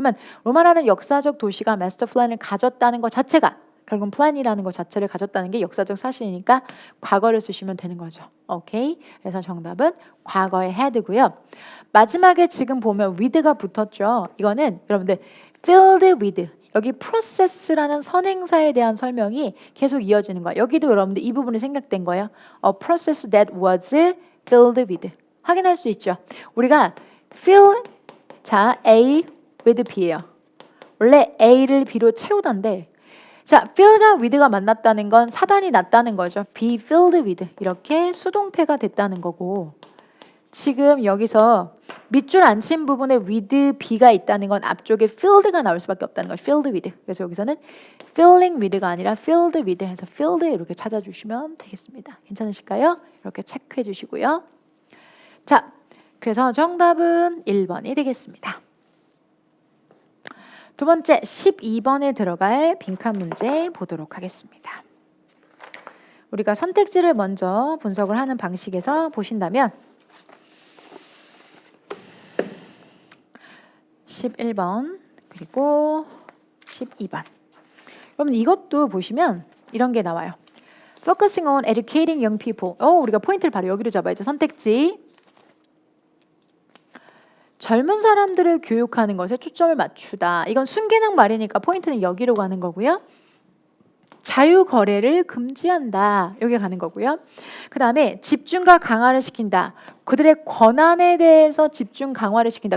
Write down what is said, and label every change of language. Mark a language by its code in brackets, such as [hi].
[ko] 그러면 로마라는 역사적 도시가 마스터 플랜을 가졌다는 것 자체가 결국은 플랜이라는 것 자체를 가졌다는 게 역사적 사실이니까 과거를 쓰시면 되는 거죠. 오케이? 그래서 정답은 과거의 had고요. 마지막에 지금 보면 with가 붙었죠. 이거는 여러분들 filled with 여기 process라는 선행사에 대한 설명이 계속 이어지는 거예요. 여기도 여러분들 이 부분이 생략된 거예요. [en] A process that was filled with [ko] 확인할 수 있죠. 우리가 fill 자 A with B예요. 원래 A를 B로 채우던데 자, fill과 with가 만났다는 건 사단이 났다는 거죠. be filled with 이렇게 수동태가 됐다는 거고 지금 여기서 밑줄 안 친 부분에 with be가 있다는 건 앞쪽에 filled가 나올 수밖에 없다는 거죠. filled with. 그래서 여기서는 filling with가 아니라 filled with 해서 filled 이렇게 찾아주시면 되겠습니다. 괜찮으실까요? 이렇게 체크해 주시고요. 자, 그래서 정답은 1번이 되겠습니다. 두 번째 12번에 들어갈 빈칸 문제 보도록 하겠습니다. 우리가 선택지를 먼저 분석을 하는 방식에서 보신다면 11번 그리고 12번 그럼 이것도 보시면 이런 게 나와요. [en] Focusing on educating young people. [ko] 우리가 포인트를 바로 여기로 잡아야죠. 선택지 젊은 사람들을 교육하는 것에 초점을 맞추다. 이건 순기능 말이니까 포인트는 여기로 가는 거고요. 자유거래를 금지한다. 여기 가는 거고요. 그 다음에 집중과 강화를 시킨다. 그들의 권한에 대해서 집중 강화를 시킨다.